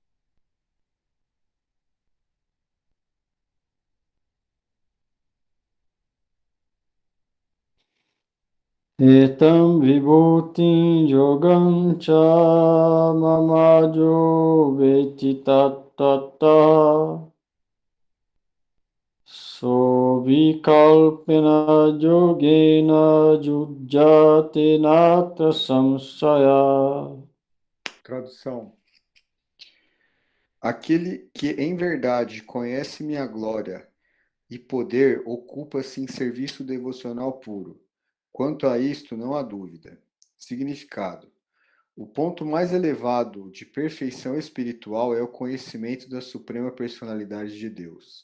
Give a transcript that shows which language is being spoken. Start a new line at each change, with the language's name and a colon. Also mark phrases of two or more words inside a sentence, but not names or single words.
Sanskrit: Etam vibhutim yogam cha mamajo veti tattata sovikalpena yogena jujjate natra samsaya.
Portuguese: Tradução. Aquele que em verdade conhece minha glória e poder ocupa-se em serviço devocional puro. Quanto a isto, não há dúvida. Significado. O ponto mais elevado de perfeição espiritual é o conhecimento da Suprema Personalidade de Deus.